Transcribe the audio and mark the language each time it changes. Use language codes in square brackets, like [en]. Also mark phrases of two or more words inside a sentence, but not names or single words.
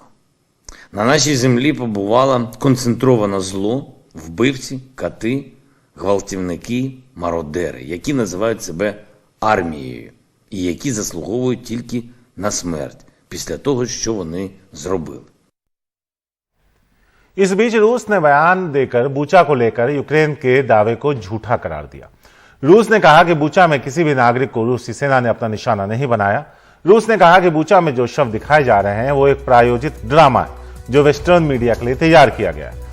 [uk] На нашій землі побувало концентроване зло, вбивці, кати, гвалтівники, мародери, які називають себе армією і які заслуговують тільки на смерть після того, що вони зробили. [hi] इस बीच रूस ने बयान देकर बूचा को लेकर यूक्रेन के दावे को झूठा करार दिया। रूस ने कहा कि बूचा में किसी भी नागरिक को रूसी सेना ने अपना निशाना नहीं बनाया। रूस ने कहा कि बूचा में जो शव दिखाए जा रहे हैं वो एक प्रायोजित ड्रामा है जो [en] Western media [hi] के लिए तैयार किया गया है।